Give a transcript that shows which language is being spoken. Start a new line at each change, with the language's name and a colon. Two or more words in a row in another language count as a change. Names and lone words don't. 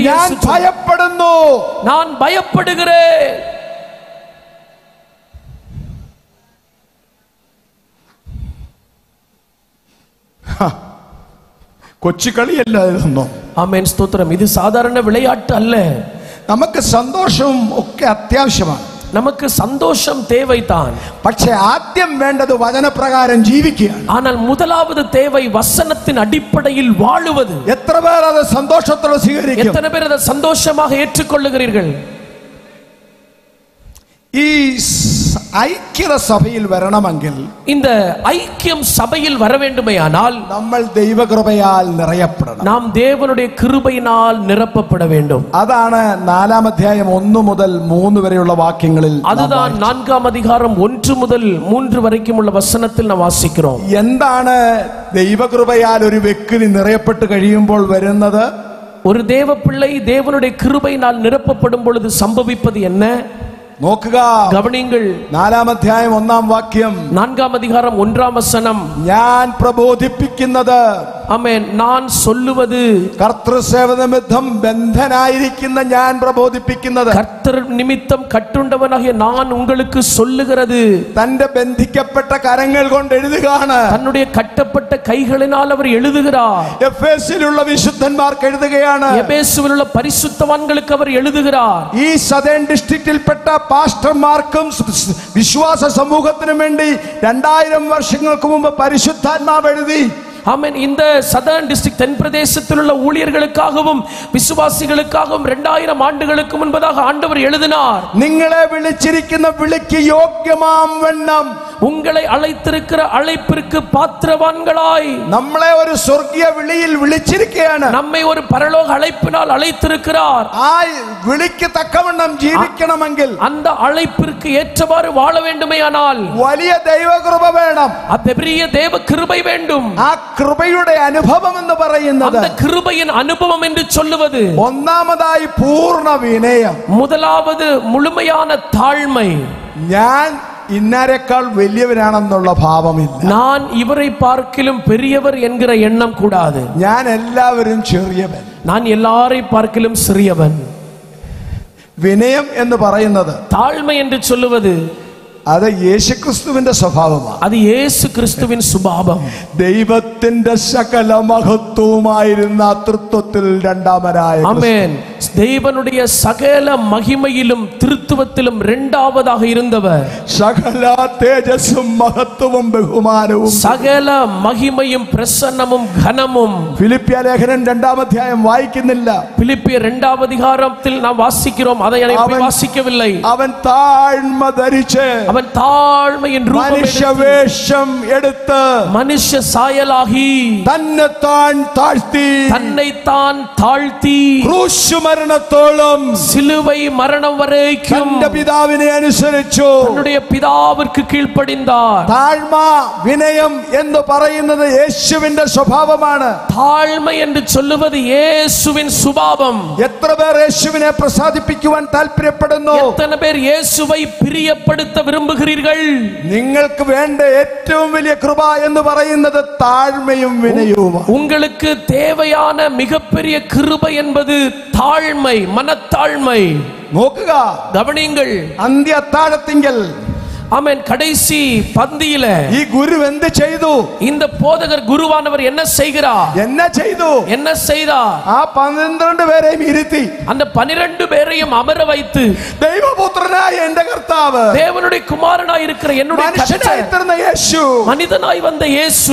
Malayalam: ഞാൻ
Tamil: இயேசு சொன்னார்.
Malayalam: ഭയപ്പെടുന്നു,
Tamil: நான் பயப்படுகிறேன்.
Malayalam: കൊച്ചുകളിയല്ല ഇതൊന്നും.
Tamil: ஆமென் ஸ்தோத்திரம். இது சாதாரண விளையாட்டு அல்ல.
Malayalam: നമുക്ക് സന്തോഷവും ഒക്കെ അത്യാവശ്യമാണ്.
Tamil: நமக்கு சந்தோஷம் தேவைதான்.
Malayalam: പക്ഷേ ആദ്യം വേണ്ടത് വചനപ്രകാരം ജീവിക്കുകയാണ്.
Tamil: ஆனால் முதலாவது தேவை வசனத்தின் அடிப்படையில் வாழுவது.
Malayalam: എത്ര പേർ അത് സന്തോഷത്തോടെ സ്വീകരിക്കും?
Tamil: எத்தனை பேர் அதை சந்தோஷமாக ஏற்றுக்கொள்ளுகிறீர்கள்?
Malayalam: ഈ ഐക്യത സഭയിൽ വരണമെങ്കിൽ,
Tamil: இந்த ஐக்கியம் சபையில் வர வேண்டுமேயானால்
Malayalam: നമ്മൾ ദൈവകൃപയാൽ നിറയപ്പെടണം.
Tamil: நாம் தேவனுடைய கிருபையினால் நிரப்பப்பட வேண்டும்.
Malayalam: അതാണ് 4-ാം അധ്യായം 1 മുതൽ 3 വരെയുള്ള വാക്യങ്ങളിൽ.
Tamil: அதுதான் 4-ാം அதிகாரம் 1 முதல் 3 வரைக்கும் உள்ள வசனத்தில் நாம் வாசிக்கிறோம்.
Malayalam: എന്താണ് ദൈവകൃപയാൽ ഒരു വ്യക്തി നിറയപ്പെട്ട് കഴിയുമ്പോൾ വരുന്നത്?
Tamil: ஒரு தேவ பிள்ளை தேவனுடைய கிருபையினால் நிரப்பப்படும் பொழுது சம்பவிப்பது என்ன?
Malayalam: നോക്കുക,
Tamil: கவனியுங்கள்.
Malayalam: 4-ാം അധ്യായം 1-ാം വാക്യം.
Tamil: 4-ാം அதிகாரம் 1-ാം വസനം.
Malayalam: ഞാൻ പ്രബോധിപ്പിക്കുന്നത്, ആമേൻ, ഞാൻ சொல்லுவது, കർത്തൃസേവ നിമിത്തം ബന്ധനായിരിക്കുന്ന ഞാൻ പ്രബോധിപ്പിക്കുന്നത്,
Tamil: கர்த்தர் நிமித்தம் கட்டுண்டவனாகிய நான் உங்களுக்கு சொல்லுகிறது.
Malayalam: തന്റെ ബന്ധിക്കപ്പെട്ട കരങ്ങൾ കൊണ്ട് എഴുതുകയാണ്.
Tamil: தன்னுடைய கட்டப்பட்ட கைகளினால் அவர் எழுதுகிறார்.
Malayalam: എഫേസിലുള്ള വിശുദ്ധന്മാർക്ക് എഴുതുകയാണ്.
Tamil: எபேசுவில் உள்ள பரிசுத்தவான்களுக்கு அவர் எழுதுகிறார்.
Malayalam: ഈ സദേൺ ഡിസ്ട്രിക്റ്റിൽപ്പെട്ട പാസ്റ്റർമാർക്കും വിശ്വാസ സമൂഹത്തിനും വേണ്ടി 2000 വർഷങ്ങൾക്ക് മുമ്പ് പരിശുദ്ധാത്മാവ് എഴുതി.
Tamil: ஆமென். இந்த சதர்ன் டிஸ்ட்ரிக்ட் தென் பிரதேசத்தில் உள்ள ஊழியர்களுக்காகவும் விசுவாசிகளுக்காகவும் 2000 ஆண்டுகளுக்கு முன்பதாக ஆண்டவர் எழுதினார்.
Malayalam: നിങ്ങളെ വിളിച്ചിരിക്കുന്ന വിളിക്ക് യോഗ്യമാം വണ്ണം,
Tamil: உங்களை அழைத்திருக்கிற அழைப்பிற்கு பாத்திரவான்களாய்,
Malayalam: നമ്മളെ ഒരു സ്വർഗീയ വിളിയിൽ വിളിച്ചിരിക്കുകയാണ്.
Tamil: நம்மை ஒரு பரலோக அழைப்பினால் அழைத்திருக்கிறார்.
Malayalam: ആ വിളിക്ക് തക്കവണ്ണം ജീവിക്കണമെങ്കിൽ,
Tamil: அந்த அழைப்பிற்கு ஏற்றவாறு வாழ வேண்டுமேயானால்
Malayalam: വലിയ ദൈവകൃപ വേണം.
Tamil: பெரிய தேவ கிருபை வேண்டும்.
Malayalam: ആ കൃപയുടെ അനുഭവം എന്ന് പറയുന്നത്,
Tamil: அந்த கிருபையின் அனுபவம் என்று சொல்லுவது,
Malayalam: ഒന്നാമതായി പൂർണ്ണ വിനയം.
Tamil: முதலாவது முழுமையான தாழ்மை.
Malayalam: ഞാൻ ഇന്നാരെക്കാൾ വലിയവനാണെന്നുള്ള ഭാവമില്ല.
Tamil: நான் இவரை பார்க்கிலும் பெரியவர் என்கிற எண்ணம் கூடாது.
Malayalam: ഞാൻ എല്ലാവരും ചെറിയവൻ.
Tamil: நான் எல்லாரை பார்க்கிலும் சிறியவன்.
Malayalam: വിനയം എന്ന് പറയുന്നത്,
Tamil: தாழ்மை என்று சொல்லுவது,
Malayalam: അത് യേശുക്രിസ്തുവിന്റെ സ്വഭാവമാണ്.
Tamil: அது இயேசு கிறிஸ்துவின் சுபாவம்.
Malayalam: ദൈവത്തിന്റെ സകല മഹത്വവുമായിരുന്ന തൃത്വത്തിൽ രണ്ടാമനായ,
Tamil: ஆமென், தேவனுடைய சகல மகிமையிலும் திருத்துவத்திலும் இரண்டாவதாக இருந்தவர்,
Malayalam: സകല തേജസ്സും മഹത്വവും ബഹുമാനവും,
Tamil: சகல மகிமையும் பிரசன்னமும் கனமும்.
Malayalam: ഫിലിപ്പിയ ലേഖനം 2-ാം അധ്യായം വായിക്കുന്നില്ല.
Tamil: பிலிப்பியர் 2-ாம் அதிகாரத்தில் நாம் வாசிக்கிறோம், அதை நான் வாசிக்கவில்லை.
Malayalam: അവൻ താഴ്മ ധരിച്ച്,
Tamil: அவன் தாழ்மையின் ரூபம்
Malayalam: മനുഷ്യവേഷം എടുത്ത്,
Tamil: மனுஷ சாயலாகி,
Malayalam: തന്നെത്താൻ താഴ്ത്തി,
Tamil: தன்னைத்தான் தாழ்த்தி,
Malayalam: ക്രൂശുമരണത്തോളം
Tamil: சிலுவை மரணம் வரைக்கும்
Malayalam: തന്റെ പിതാവിനെ അനുസരിച്ചു.
Tamil: தன்னுடைய பிதாவிற்கு கீழ்ப்படிந்தார்.
Malayalam: താഴ്മ, വിനയം എന്ന് പറയുന്നത് യേശുവിന്റെ സ്വഭാവമാണ്.
Tamil: தாழ்மை என்று சொல்லுவது இயேசுவின் சுபாவம்.
Malayalam: എത്ര പേർ യേശുവിനെ പ്രസാദിപ്പിക്കുവാൻ താല്പര്യപ്പെടുന്നു?
Tamil: எத்தனை பேர் இயேசுவை பிரியப்படுத்த விரும்புகிறீர்கள்?
Malayalam: നിങ്ങൾക്ക് വേണ്ട ഏറ്റവും വലിയ കൃപ എന്ന് പറയുന്നത് താഴ്മയും വിനയവുമാണ്.
Tamil: உங்களுக்கு தேவையான மிகப்பெரிய கிருபை என்பது தாழ்மை, மனத்தாழ்மை.
Malayalam: നോക്കുക,
Tamil: கவனியுங்கள்.
Malayalam: അന്ത്യ അത്താഴത്തിങ്കൽ
Tamil: ஆமென், கடைசி பந்தியில
Malayalam: ഈ ഗുരു എന്ത് ചെയ്തു?
Tamil: இந்த போதகர் குருவானவர் என்ன செய்கிறார்?
Malayalam: என்ன ചെയ്തു?
Tamil: என்ன செய்தார்?
Malayalam: ആ 12 പേരെയും ഇരുത്തി,
Tamil: அந்த 12 பேரையும் அமர வைத்து,
Malayalam: ദൈവപുത്രനായ എന്റെ കർത്താവ്,
Tamil: தேவனுடைய குமாரனாய் இருக்கிற என்னுடைய
Malayalam: മനുഷ്യനായി തീർന്ന യേശു,
Tamil: மனிதனாய் வந்த இயேசு